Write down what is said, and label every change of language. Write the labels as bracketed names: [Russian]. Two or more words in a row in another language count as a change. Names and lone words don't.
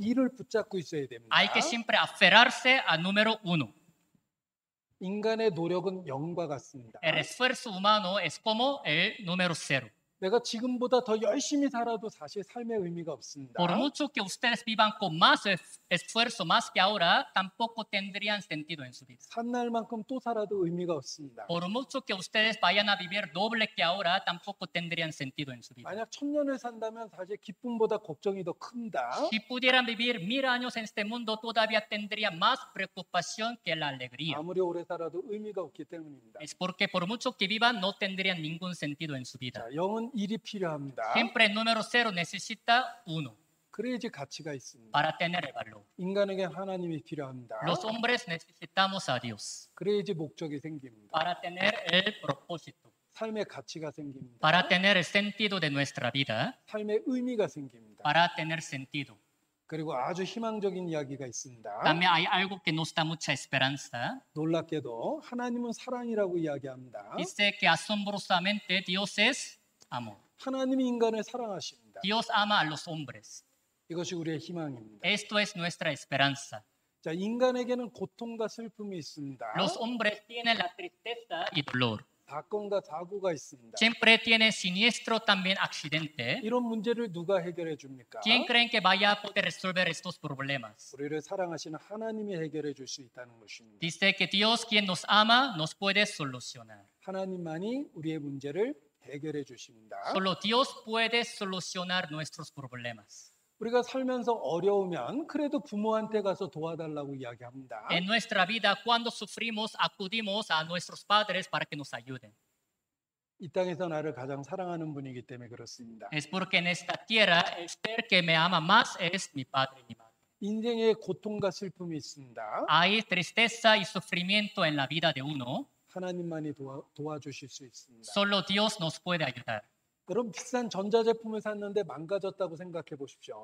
[Korean] 1을 붙잡고 있어야 됩니다. [Spanish] Hay que siempre aferrarse a número uno. [Korean] 인간의 노력은 0과 같습니다. [Spanish] El esfuerzo humano es como el número cero. [Korean] 내가 지금보다 더 열심히 살아도 사실 삶의 의미가 없습니다. [Spanish] Por mucho que ustedes vivan con más esfuerzo, más que ahora, tampoco tendrían sentido en su vida. [Korean] 산 날만큼 또 살아도 의미가 없습니다. [Spanish] Por mucho que ustedes vayan a vivir doble que ahora, tampoco tendrían sentido en su vida. [Korean] 만약 1000년을 산다면 사실 기쁨보다 걱정이 더 큽니다. [Spanish] Si pudieran vivir 1000 años en este mundo, todavía tendría más preocupación que la alegría. [Korean] 아무리 오래 살아도 의미가 없기 때문입니다. [Spanish] Es porque por mucho que vivan, no tendrían ningún sentido en su vida. [Korean] 자, 0은 1이 필요합니다. [Spanish] Siempre el número cero necesita uno [Korean] 그래야지 가치가 있습니다. [Spanish] para tener el valor. [Korean] 인간에게 하나님이 필요합니다. [Spanish] Los hombres necesitamos a Dios [Korean] 그래야지 목적이 생깁니다. [Spanish] para tener el propósito, [Korean] 삶의 가치가 생깁니다. [Spanish] para tener el sentido de nuestra vida, [Korean] 삶의 의미가 생깁니다. [Spanish] para tener sentido. [Korean] 그리고 아주 희망적인 이야기가 있습니다. [Spanish] También hay algo que nos da mucha esperanza. [Korean] 놀랍게도 하나님은 사랑이라고 이야기합니다. [Spanish] Dice que asombrosamente Dios es amor. [Korean] 하나님이 인간을 사랑하십니다. [Spanish] Dios ama a los hombres. [Korean] 이것이 우리의 희망입니다. [Spanish] Esto es nuestra esperanza. [Korean] 자, 인간에게는 고통과 슬픔이 있습니다. [Spanish] Los hombres tienen la tristeza y dolor. [Korean] 사건과 사고가 있습니다. [Spanish] Siempre tienen siniestro, también accidente. [Korean] 이런 문제를 누가 해결해 줍니까? [Spanish] ¿Quién creen que vaya a poder resolver estos problemas? [Korean] 우리를 사랑하시는 하나님이 해결해 줄 수 있다는 것입니다. [Spanish] Dice que Dios, quien nos ama, nos puede solucionar. [Korean] 하나님만이 우리의 문제를 해결해 주십니다. [Spanish] Solo Dios puede solucionar nuestros problemas. [Korean] 우리가 살면서 어려우면 그래도 부모한테 가서 도와달라고 이야기합니다. [Spanish] En nuestra vida, cuando sufrimos, acudimos a nuestros padres para que nos ayuden. [Korean] 이 땅에서 나를 가장 사랑하는 분이기 때문에 그렇습니다. [Spanish] Es porque en esta tierra el ser que me ama más es mi padre y mi madre. [Korean] 인생에 고통과 슬픔이 있습니다. [Spanish] Hay tristeza y sufrimiento en la vida de uno. [Korean] 하나님만이 도와주실 수 있습니다. [Spanish] Solo Dios nos puede ayudar. [Korean] 여러분 비싼 전자제품을 샀는데 망가졌다고 생각해 보십시오.